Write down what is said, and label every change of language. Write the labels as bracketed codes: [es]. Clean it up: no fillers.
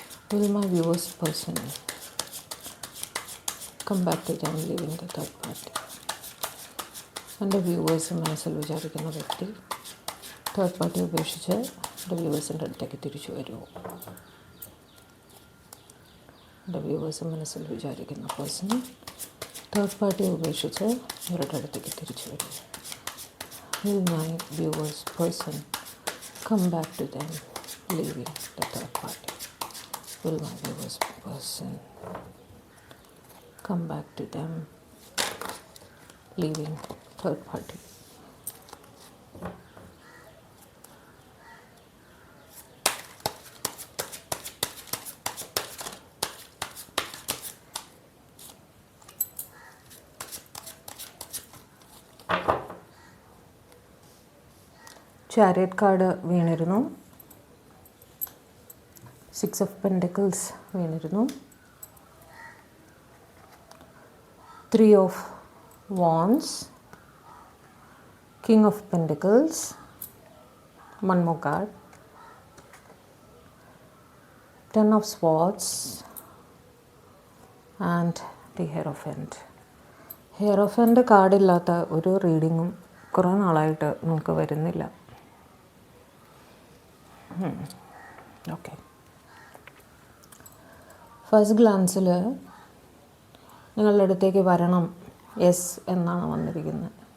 [en] Will my viewers person come back to them leaving the third party? [ml] എൻ്റെ viewers മനസ്സിൽ വിചാരിക്കുന്ന വ്യക്തി third party ഉപേക്ഷിച്ച് എൻ്റെ വ്യൂവേഴ്സിൻ്റെ അടുത്തേക്ക് തിരിച്ചു വരുമോ? എൻ്റെ വ്യൂവേഴ്സ് മനസ്സിൽ വിചാരിക്കുന്ന പേഴ്സൺ തേർഡ് പാർട്ടി ഉപേക്ഷിച്ച് ഇവരുടെ അടുത്തേക്ക് തിരിച്ചു വരും. [en] Will my viewers person come back to them leaving the third party? Will my viewers person come back to them leaving third party? [ml] Chariot card വീണിരുന്നു, 6 of Pentacles വീണിരുന്നു, 3 of Wands, King of Pentacles, [en] one more card, [ml] 10 of Swords and the Hierophant. ഹെയറോഫൻ്റ് കാർഡില്ലാത്ത ഒരു റീഡിങ്ങും കുറേ നാളായിട്ട് നമുക്ക് വരുന്നില്ല. Okay, first ഗ്ലാൻസിൽ നിങ്ങളുടെ അടുത്തേക്ക് വരണം, yes എന്നാണ് വന്നിരിക്കുന്നത്.